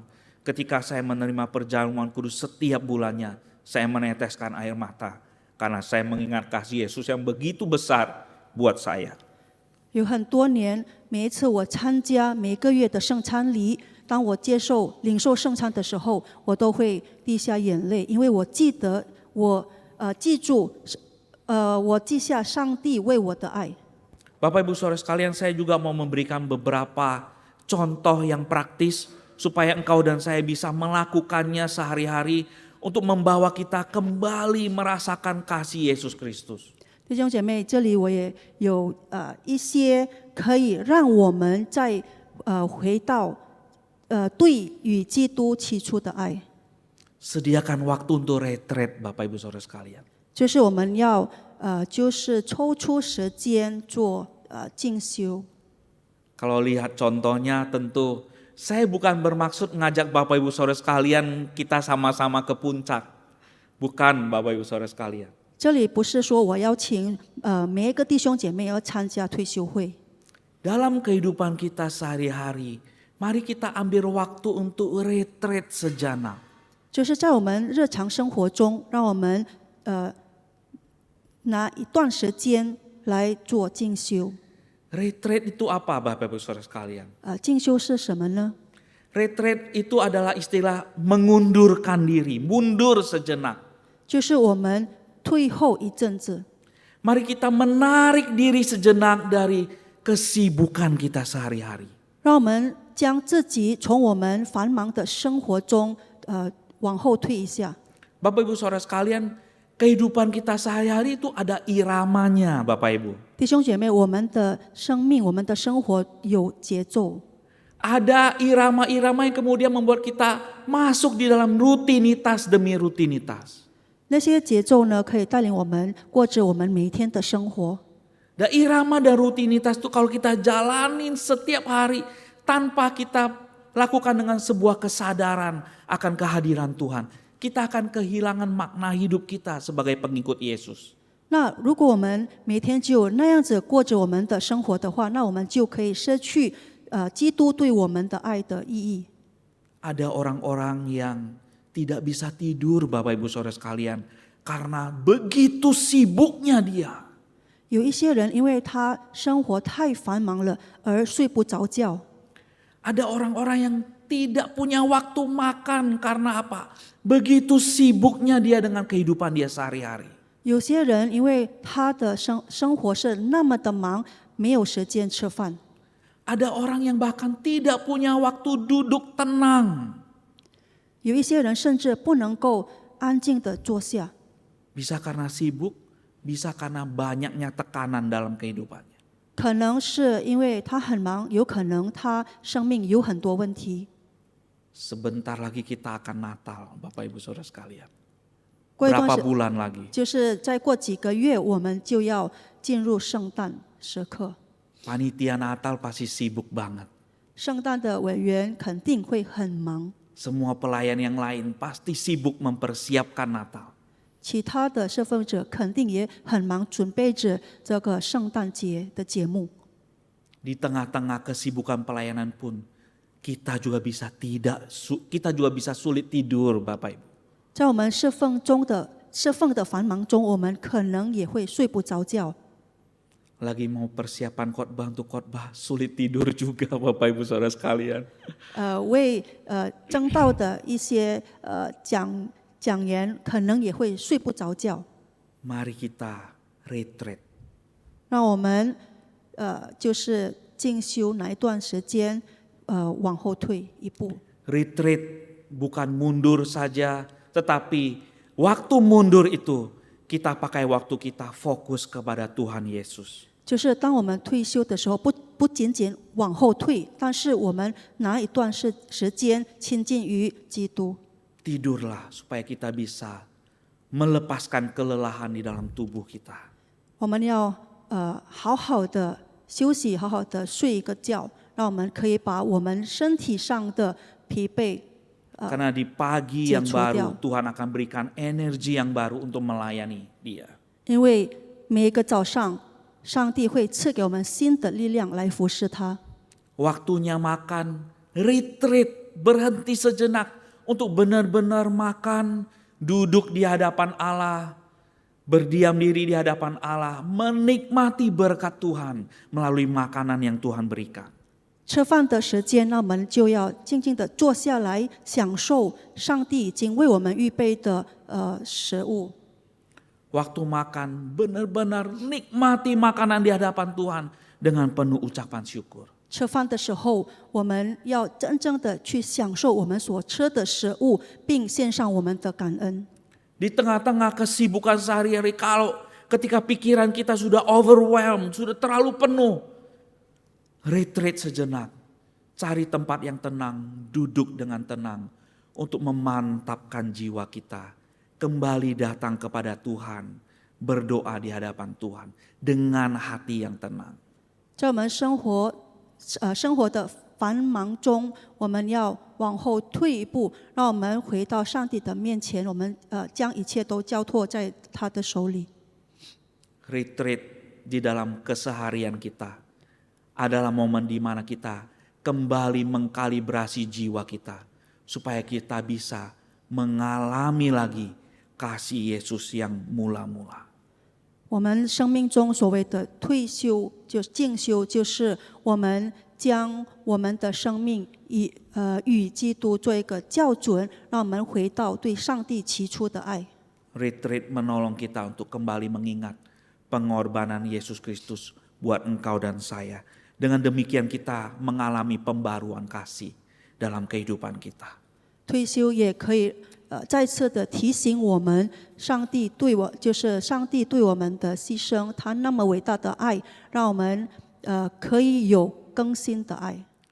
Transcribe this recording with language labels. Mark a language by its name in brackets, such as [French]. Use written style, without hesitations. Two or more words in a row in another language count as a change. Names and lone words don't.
[Indonesian] Ketika saya menerima perjamuan kudus setiap bulannya, saya meneteskan air mata karena saya mengingat kasih Yesus yang begitu besar buat saya. [Chinese] 有很多年，每一次我参加每个月的圣餐礼，当我领受圣餐的时候，我都会滴下眼泪，因为我记得我记下上帝为我的爱。 [Indonesian] Bapak Ibu Saudara sekalian, saya juga mau memberikan beberapa contoh yang praktis supaya engkau dan saya bisa melakukannya sehari-hari untuk membawa kita kembali merasakan kasih Yesus Kristus. [Chinese] 弟兄姐妹，这里我也有一些可以让我们再回到对与基督起初的爱， [Indonesian] Sediakan waktu untuk retreat Bapak Ibu Saudara sekalian. [Chinese] 就是我们要就是抽出时间做进修。 [Indonesian] Kalau lihat contohnya tentu saya bukan bermaksud ngajak Bapak Ibu Saudara sekalian kita sama-sama ke puncak. Bukan Bapak Ibu Saudara sekalian. [Chinese] 这里不是说我邀请每一个弟兄姐妹要参加退休会。 [Indonesian] Dalam kehidupan kita sehari-hari, mari kita ambil waktu untuk retreat sejenak. [Chinese] 就是在我们日常生活中，让我们拿一段时间来做进修。 [Indonesian] Retreat itu apa Bapak Ibu Saudara sekalian? [Chinese] 进修是什么呢？ [Indonesian] Retreat itu adalah istilah mengundurkan diri, mundur sejenak. [Chinese] 就是我们退后一阵子， [Indonesian] Mari kita menarik diri sejenak dari kesibukan kita sehari-hari. [Chinese] 让我们将自己从我们繁忙的生活中往后退一下。 [Indonesian] Bapak Ibu Saudara sekalian, kehidupan kita sehari-hari itu ada iramanya Bapak Ibu. [Chinese] 弟兄姐妹，我们的生命、我们的生活有节奏， [Indonesian] Ada irama-irama yang kemudian membuat kita masuk di dalam rutinitas demi rutinitas. [Chinese] 那些节奏呢，可以带领我们过着我们每一天的生活。 [Indonesian] Dan irama dan rutinitas itu kalau kita jalanin setiap hari tanpa kita lakukan dengan sebuah kesadaran akan kehadiran Tuhan, kita akan kehilangan makna hidup kita sebagai pengikut Yesus. [Chinese] 那如果我们每天只有那样子过着我们的生活的话，那我们就可以失去基督对我们的爱的意义。 [Indonesian] Ada orang-orang yang tidak bisa tidur Bapak Ibu Saudara sekalian karena begitu sibuknya dia. [Chinese] 有一些人因为他生活太繁忙了而睡不着觉， [Indonesian] Ada orang-orang yang tidak punya waktu makan karena apa? Begitu sibuknya dia dengan kehidupan dia sehari-hari. [Chinese] 有些人因为他的生活是那么的忙，没有时间吃饭。 [Indonesian] Ada orang yang bahkan tidak punya waktu duduk tenang. [Chinese] 有一些人甚至不能够安静的坐下， [Indonesian] Bisa karena sibuk, bisa karena banyaknya tekanan dalam kehidupannya. [Chinese] 可能是因为他很忙，有可能他生命有很多问题。 [Indonesian] Sebentar lagi kita akan Natal, Bapak Ibu Saudara sekalian. [Chinese] 过一段 [Indonesian] Berapa [Chinese] 时， [Indonesian] bulan lagi? [Chinese] 就是再过几个月，我们就要进入圣诞时刻。 [Indonesian] Panitia Natal pasti sibuk banget. [Chinese] 圣诞的委员肯定会很忙， [Indonesian] Semua pelayan yang lain pasti sibuk mempersiapkan Natal. [Chinese] 其他的侍奉者肯定也很忙，准备着这个圣诞节的节目。 [Indonesian] Di tengah-tengah kesibukan pelayanan pun kita juga bisa sulit tidur Bapak Ibu. [Chinese] 在我们侍奉的繁忙中，我们可能也会睡不着觉。 [Indonesian] Lagi mau persiapan khotbah untuk khotbah, sulit tidur juga Bapak Ibu Saudara sekalian. [Chinese] 为争道的一些讲员，可能也会睡不着觉。 [Indonesian] Mari kita retreat. [Chinese] 让我们就是进修哪一段时间，往后退一步。 [Indonesian] Retreat bukan mundur saja, tetapi waktu mundur itu kita pakai waktu kita fokus kepada Tuhan Yesus. [Chinese] 就是当我们退休的时候，不仅仅往后退，但是我们拿一段时间亲近于基督。 [Indonesian] Tidurlah supaya kita bisa melepaskan kelelahan di dalam tubuh kita. [Chinese] 我们要好好的休息，好好的睡一个觉，让我们可以把我们身体上的疲惫。 [Indonesian] Karena di pagi yang [Chinese] 解除掉。 [Indonesian] baru Tuhan akan berikan energi yang baru untuk melayani Dia. [Chinese] 因为每一个早上，上帝会赐给我们新的力量来服侍他。 [Indonesian] Waktunya makan, retreat, berhenti sejenak untuk benar-benar makan, duduk di hadapan Allah, berdiam diri di hadapan Allah, menikmati berkat Tuhan melalui makanan yang Tuhan berikan. [Chinese] 吃饭的时间，那我们就要静静的坐下来，享受上帝已经为我们预备的食物。 [Indonesian] Waktu makan benar-benar nikmati makanan di hadapan Tuhan dengan penuh ucapan syukur. [Chinese] 吃饭的时候，我们要真正的去享受我们所吃的食物，并献上我们的感恩。 [Indonesian] Di tengah-tengah kesibukan sehari-hari, kalau ketika pikiran kita sudah overwhelmed, sudah terlalu penuh, retreat sejenak, cari tempat yang tenang, duduk dengan tenang untuk memantapkan jiwa kita, kembali datang kepada Tuhan, berdoa di hadapan Tuhan dengan hati yang tenang. [Chinese] 在我们生活的繁忙中，我们要往后退一步，让我们回到上帝的面前，我们将一切都交托在他的手里。 [Indonesian] Retreat di dalam keseharian kita adalah momen di mana kita kembali mengkalibrasi jiwa kita supaya kita bisa mengalami lagi kasih Yesus yang mula-mula. [Chinese] 我们生命中所谓的退休，就是进修，就是我们将我们的生命与基督做一个校准，让我们回到对上帝起初的爱。 [Indonesian] Retreat menolong kita untuk kembali mengingat pengorbanan Yesus Kristus buat engkau dan saya. Dengan demikian kita mengalami pembaruan kasih dalam kehidupan kita. [Chinese] 退休也可以再次的提醒我们，上帝对我们的牺牲，他那么伟大的爱，让我们可以有更新的爱。